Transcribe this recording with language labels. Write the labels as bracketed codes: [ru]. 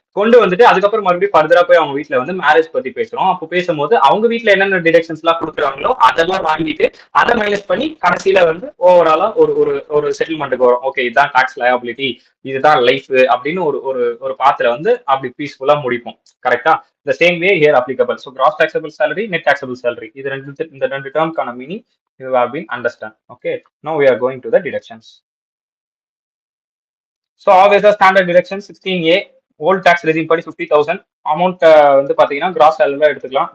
[ta] கொண்டு வந்துட்டு அதுக்கப்புறம் மறுபடியும் ஃபர்தரா போய் அவங்க வீட்டுல வந்து மேரேஜ் பத்தி பேசுறோம். அப்போ பேசும்போது அவங்க வீட்டுல என்னென்ன டிடக்ஷன்ஸ் எல்லாம் கொடுக்குறாங்களோ அதெல்லாம் வாங்கிட்டு அதை மைனஸ் பண்ணி கடைசியில வந்து ஓவராலா ஒரு ஒரு ஒரு செட்டில்மெண்ட்டுக்கு வரும். ஓகே, இதுதான் டாக்ஸ் லயபிலிட்டி, இதுதான் லைஃப் அப்படின்னு ஒரு ஒரு ஒரு பாத்துல வந்து அப்படி பீஸ்ஃபுல்லா முடிப்போம். [en] கரெக்டா? The same way here applicable. So gross taxable salary, net taxable salary. [ta] இந்த ரெண்டு டேர்ம்க்கான meaning [en] you have been understand. Okay. Now we are going to the deductions. So always the standard deduction 16A old tax regime [ta] படி 50,000 amount வந்து பாத்தீங்கன்னா cross சேலரில எடுத்துக்கலாம்.